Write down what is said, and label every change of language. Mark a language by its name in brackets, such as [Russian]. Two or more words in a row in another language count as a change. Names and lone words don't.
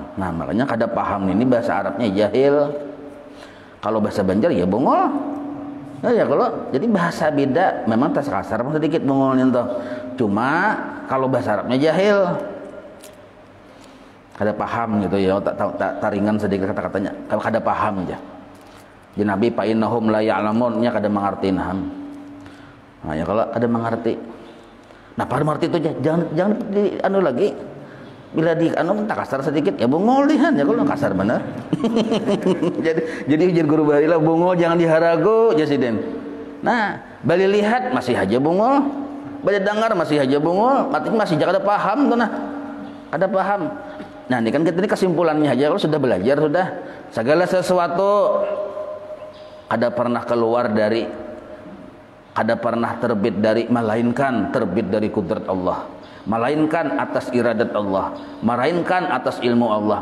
[Banjar] Nah makanya kada paham ini bahasa Arabnya jahil. Kalau bahasa Banjar ya bongol. Nah ya kalau jadi bahasa beda memang tas kasar sedikit bongolnya tuh. Cuma kalau bahasa Arabnya jahil. Kada paham gitu ya, tak ringan sedikit kata-katanya. Kalau kada paham aja. Jadi Nabi [Arabic] fa innahum la ya'lamun [Banjar] nya kada mengerti naham. Nah ya kalau kada mengerti. Nah pada mengerti itu jangan di anu lagi. Bila di anu tak kasar sedikit ya bongol dihan ya kalau kasar benar. jadi ujar guru bahila bongol jangan diharago jasiden. Nah, bali lihat masih aja bongol. Bali dengar masih aja bongol, masih kada paham tuh nah. Kada paham. Nah, ini kan kita ini kesimpulannya aja kalau sudah belajar sudah segala sesuatu ada pernah keluar dari ada pernah terbit dari melainkan terbit dari kudrat Allah, melainkan atas iradat Allah, melainkan atas ilmu Allah.